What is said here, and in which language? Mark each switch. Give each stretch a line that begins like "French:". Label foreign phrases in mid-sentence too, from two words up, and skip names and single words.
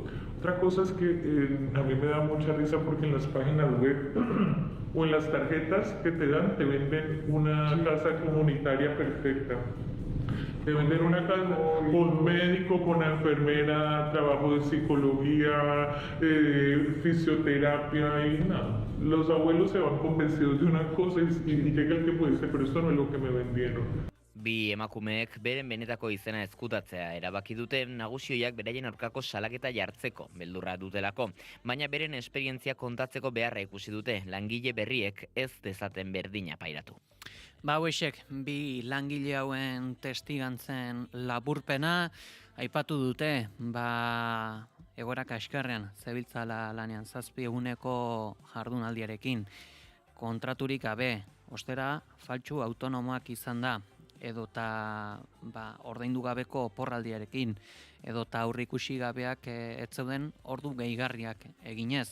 Spanish: Otra cosa es que a mí me da mucha risa porque en las páginas web o en las tarjetas que te dan te venden una casa comunitaria perfecta. Te venden una casa con médico, con enfermera, trabajo de psicología, fisioterapia y nada. Los abuelos se van convencidos de una cosa y llega el tiempo y dice, pero esto no es lo que me vendieron.
Basque: Bi emakumeek beren benetako izena ezkutatzea erabaki dute nagusioiak beraien aurkako salaketa jartzeko beldurra dutelako, baina beren esperientzia kontatzeko beharra ikusi dute langile berriek ez dezaten berdina pairatu. Hauexek, bi langile hauen testigantzen laburpena aipatu dute, egoera kaskarrean zebiltzala lanean 7 eguneko jardunaldiarekin, kontraturik gabe, ostera faltsu autonomoak izan da, edota ordaindu gabeko oporraldiarekin, edota aurreikusi gabeak ez zeuden ordu gehigarriak eginez.